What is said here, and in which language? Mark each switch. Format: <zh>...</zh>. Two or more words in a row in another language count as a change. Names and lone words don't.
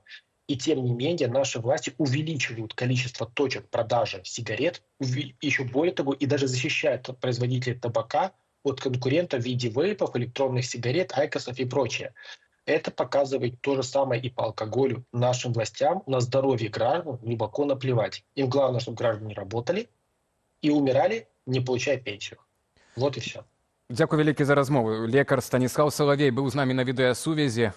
<ru>И тем не менее наши власти увеличивают количество точек продажи сигарет, еще более того, и даже защищают производителей табака от конкурентов в виде вейпов, электронных сигарет, айкосов и прочее. Это показывает то же самое и по алкоголю. Нашим властям на здоровье граждан глубоко наплевать. Им главное, чтобы граждане работали и умирали, не получая пенсию. Вот и все.</ru> <be>Дзякуй вялікі за размову. Лекар Станіслав Салавей быў з намі на відэасувязі.</be>